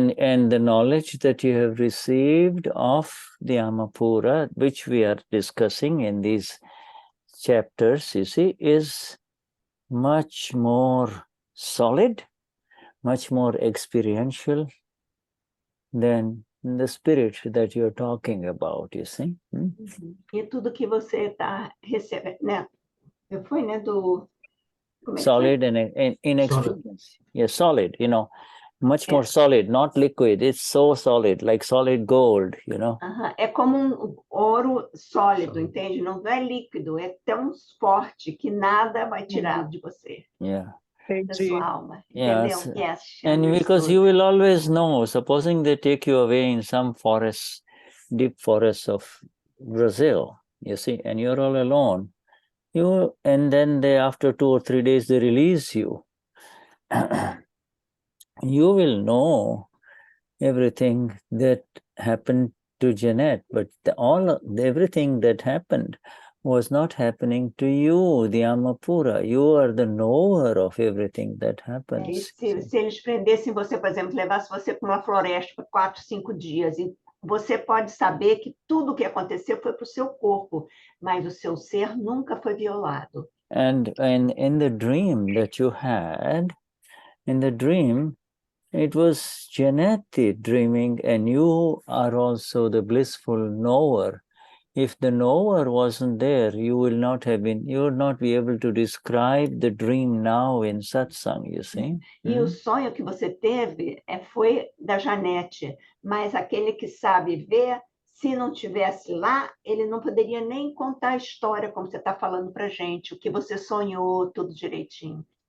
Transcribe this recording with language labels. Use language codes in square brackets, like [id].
[en] And the knowledge that you have received of the Amapura, which we are discussing in these chapters, you see, is much more solid, much more experiential than the spirit that you're talking about, you see. [pt] E tudo que você está recebendo, né? Foi, né, do... [en] Solid and inexperience. Yeah, solid, you know, much more solid, not liquid. It's so solid, like solid gold, you know. [pt] É como ouro sólido, entende? Não é líquido, é tão forte que nada vai tirar de você. [en] Yeah. [pt] Da sua alma. [en] Yes. [pt] Entendeu? [en] Yes. And because you will always know, supposing they take you away in some forest, deep forests of Brazil, you see, and you're all alone, and then after 2 or 3 days they release you. You will know everything that happened to Jeanette, but everything that happened was not happening to you, the Amapura. You are the knower of everything that happens. [pt] Se eles prendessem você, por exemplo, levassem você para uma floresta por 4, 5 dias, e você pode saber que tudo o que aconteceu foi para o seu corpo, mas o seu ser nunca foi violado. [en] And in the dream that you had, in the dream, it was Jeanette dreaming, and you are also the blissful knower. If the knower wasn't there, you would not be able to describe the dream now in Satsang, you see. [pt] E o sonho que você teve foi da Janete, mas aquele que sabe ver, se não tivesse lá, ele não poderia nem contar a história como você está falando para gente, o que você sonhou, tudo direitinho.